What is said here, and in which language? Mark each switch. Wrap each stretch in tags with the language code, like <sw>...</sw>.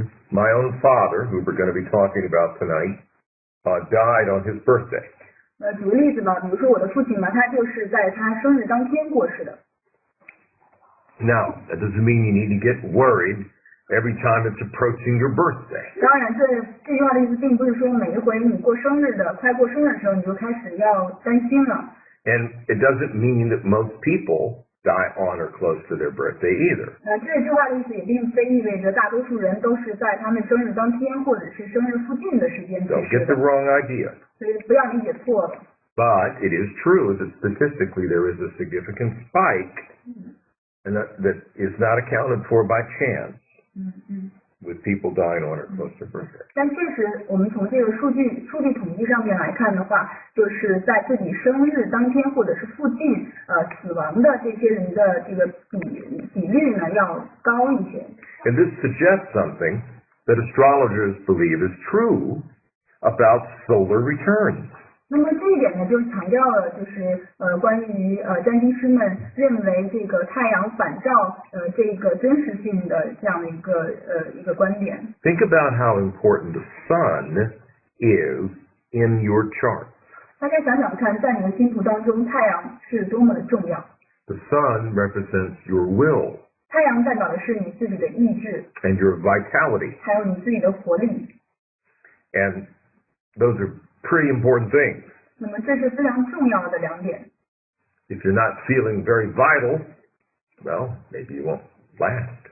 <en>My own father, who we're going to be talking about tonight, died on his birthday.</en> <zh>举个例子嘛，比如说我的父亲嘛，他就是在他生日当天过世的。</zh> <en>Now, that doesn't mean you need to get worried every time it's approaching your birthday.</en> <zh>当然，这句话的意思并不是说每一回你快过生日的时候，你就开始要担心了。</zh> <en>And it doesn't mean that most people die on or close to their birthday either.</en> <zh>这句话的意思也并非意味着大多数人都是在他们生日当天或者是生日附近的时间去</zh> <en>Don't</en> <zh>世</zh> <en>get the</en> <zh>的。</zh> <en>wrong idea.</en> <zh>所以不要理解错了。</zh> <en>But it is true that statistically there is a significant spike and that is not accounted for by chance with people dying on or close to their birthday.</en> <zh>但确实，我们从这个数据统计上面来看的话，就是在自己生日当天或者是附近死亡的这些人的这个比率呢要高一些。</zh> <en>And this suggests something that astrologers believe is true about solar returns.</en> <zh>那么这一点呢，就强调了就是关于占星师们认为这个太阳反照这个真实性的这样的一个观点。</zh> <en>Think about how important the sun is in your chart.</en> <zh>大家想想看，在你的星图当中，太阳是多么的重要。</zh> <en>The sun represents your will</en> <zh>太阳代表的是你自己的意志</zh> <en>and your vitality.</en> <zh>还有你自己的活力。</zh> <en>And those are pretty important things.</en> <zh>那么这是非常重要的两点。</zh> <en>If you're not feeling very vital, well, maybe you won't last.</en>